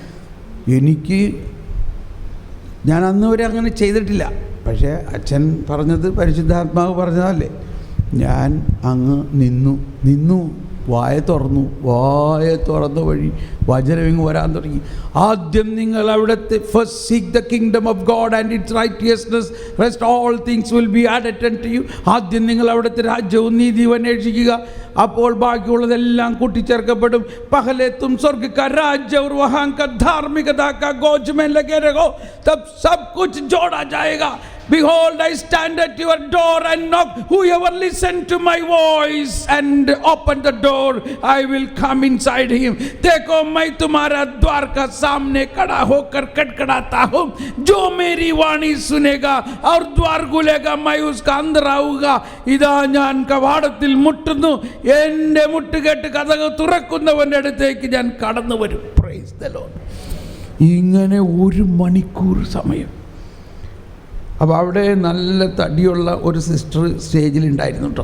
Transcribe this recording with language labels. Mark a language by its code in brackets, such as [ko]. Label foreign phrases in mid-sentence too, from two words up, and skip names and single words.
[ml] ഞാൻ അന്ന് വരെ അങ്ങനെ ചെയ്തിട്ടില്ല. പക്ഷേ അച്ഛൻ പറഞ്ഞത്, പരിശുദ്ധാത്മാവ് പറഞ്ഞതല്ലേ. ഞാൻ അങ്ങ് നിന്നു വായ തുറന്ന വഴി വചനം ഇങ്ങ് വരാൻ തുടങ്ങി. ആദ്യം നിങ്ങൾ അവിടുത്തെ [en] first seek the kingdom of God and its righteousness rest all things will be added unto you. [ml] ആദ്യം നിങ്ങൾ അവിടുത്തെ രാജ്യവും നീതിയും അന്വേഷിക്കുക, അപ്പോൾ ബാക്കിയുള്ളതെല്ലാം കൂട്ടിച്ചേർക്കപ്പെടും. [hi] पहले तुम स्वर्ग का राज्य और वहां का धार्मिकता का गोज में लगे रहो, तब सब कुछ जोड़ा जाएगा. [en] Behold, I stand at your door and knock. Whoever listen to my voice and open the door, I will come inside him. [hi] देखो मैं तुम्हारा द्वार का सामने खड़ा होकर खटखटाता हूँ. जो मेरी वाणी सुनेगा और द्वार खुलेगा, मैं उसका अंदर आऊंगा. [ml] ഇതാ ഞാൻ കവാടത്തിൽ മുട്ടുന്നു, എൻ്റെ മുട്ടുകെട്ട് കതക് തുറക്കുന്നവൻ്റെ അടുത്തേക്ക് ഞാൻ കടന്നു വരും. [en] Praise the Lord. [ml] ഇങ്ങനെ 1 മണിക്കൂർ സമയം. അപ്പോൾ അവിടെ നല്ല തടിയുള്ള ഒരു സിസ്റ്റർ സ്റ്റേജിലുണ്ടായിരുന്നു കേട്ടോ.